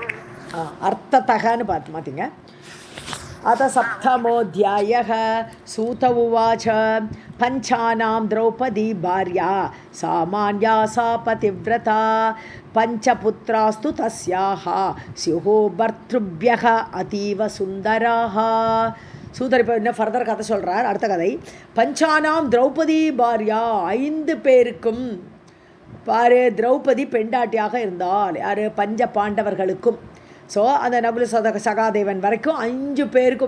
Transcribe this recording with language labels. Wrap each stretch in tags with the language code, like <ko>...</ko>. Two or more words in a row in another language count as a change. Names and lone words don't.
<sa>अर्थतःன்னு பார்த்தீங்க. अथ सप्तमोऽध्यायः. सूत उवाच पञ्चानां द्रौपदी भार्या सामान्या सा पतिव्रता पञ्चपुत्रास्तु तस्याः स्युः भर्तृभ्यः अतीव सुन्दराः.</sa> <ta>சூதர் இப்போ இன்னும் ஃபர்தர் கதை சொல்கிறார். அடுத்த கதை.</ta> <sa>पञ्चानां द्रौपदी भार्या,</sa> <ta>5 பேருக்கும் பாரு திரௌபதி பெண்டாட்டியாக இருந்தால். யார்? பஞ்ச பாண்டவர்களுக்கும். ஸோ அந்த நகுல சகாதேவன் வரைக்கும் 5 பேருக்கும்.</ta>